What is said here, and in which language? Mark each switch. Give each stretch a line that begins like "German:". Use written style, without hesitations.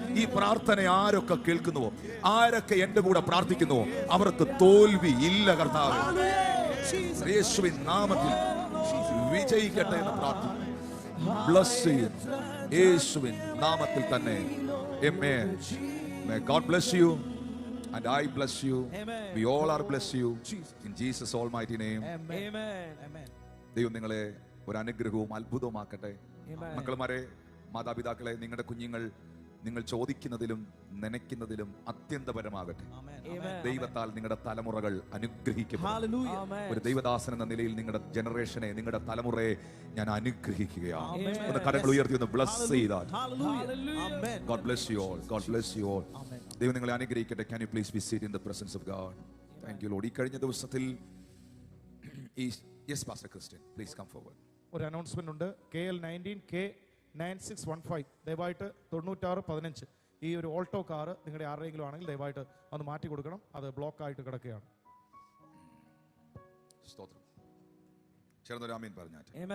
Malayalam: ഈ പ്രാർത്ഥന ആരൊക്കെ കേൾക്കുന്നുവോ, ആരൊക്കെ എന്റെ കൂടെ പ്രാർത്ഥിക്കുന്നുവോ, അവർക്ക് തോൽവി ഇല്ല. കർത്താവേ, യേശുവിൻ നാമത്തിൽ വിജയിക്കട്ടെ എന്ന് പ്രാർത്ഥിക്കുന്നു. ബ്ലസ് ചെയ്യുന്നു യേശുവിൻ നാമത്തിൽ തന്നെ.
English: Amen. May God bless you and I bless you. Amen. We all are bless you in Jesus almighty name. Amen.
Malayalam: ദൈവം നിങ്ങളെ ഒരു അനുഗ്രഹവും അത്ഭുതവുമാക്കട്ടെ.
English: Amen.
Malayalam: മക്കളുമാരെ, മാതാപിതാക്കളെ, നിങ്ങളുടെ കുഞ്ഞുങ്ങൾ നിങ്ങൾ ചോദിക്കുന്നതിലും നനയ്ക്കുന്നതിലും അത്യന്തപരമാകട്ടെ. ദൈവത്താൽ നിങ്ങളുടെ തലമുറകൾ അനുഗ്രഹിക്കപ്പെടും. ഒരു ദൈവദാസൻ എന്ന നിലയിൽ നിങ്ങളുടെ ജനറേഷനെ, നിങ്ങളുടെ തലമുറയെ ഞാൻ അനുഗ്രഹിക്കുകയാണ്. ഒന്ന് കരങ്ങൾ ഉയർത്തി ഒന്ന് ബ്ലസ് ചെയ്താൽ.
English: God bless you all. God bless you all.
Malayalam: ദൈവം നിങ്ങളെ അനുഗ്രഹിക്കട്ടെ.
English: Can you please be seated in the presence of God? Thank you Lord.
Malayalam: ഈ കഴിഞ്ഞ ദിവസത്തിൽ
English: yes Pastor Christian, please come forward.
Malayalam: ഒരു അനൗൺസ്മെന്റ് ഉണ്ട്. KL19 K9615 ദയവായിട്ട് 9615 ഈ ഒരു ഓൾട്ടോ കാർ നിങ്ങളുടെ ആരുടെയെങ്കിലും ആണെങ്കിൽ ദയവായിട്ട് അത് മാറ്റി കൊടുക്കണം. അത് ബ്ലോക്ക് ആയിട്ട് കിടക്കുകയാണ്. സ്തോത്രം. ചേർന്നൊരു ആമേൻ പറഞ്ഞാട്ടെ.